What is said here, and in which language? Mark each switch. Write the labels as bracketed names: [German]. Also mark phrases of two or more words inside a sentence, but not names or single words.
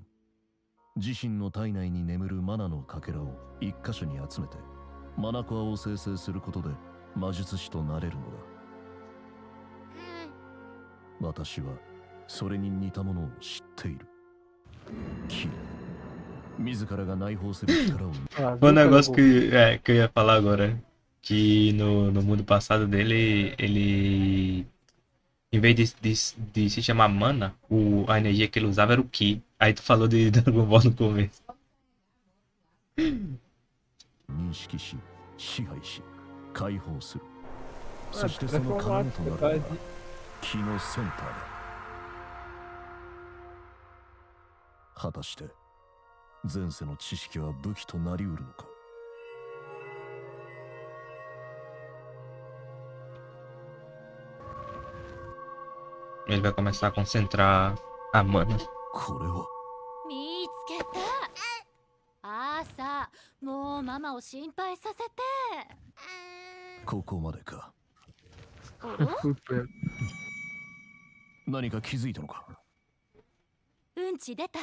[Japanese] 自身の体内に眠るマナのかけらを一箇所に集めてマナコアを生成することで魔術師となれるのだ。私はそれに似たものを知っている。キル、自らが内包する力を ah, [Portuguese] Foi um viu, negócio cara? que eu ia falar agora. Que no mundo passado dele, ele. Em vez de se chamar mana, a energia que ele usava era o Ki. Aí tu falou de Dragon Ball no começo. [Japanese] 認識し、支配し、解放する。 Ah, そしてその要となる [Portuguese] transformar, [Japanese] の [Portuguese] verdade. [Japanese] が気のセンターだ。果たして前世の知識は武器となりうるのか。 [Portuguese] Ele vai começar a concentrar a mana. [Japanese] これは見つけた。あーさ、もうママを心配させて。ここまでか。お [Portuguese] Super. [Japanese] 何か気づいたのか。うんち出た？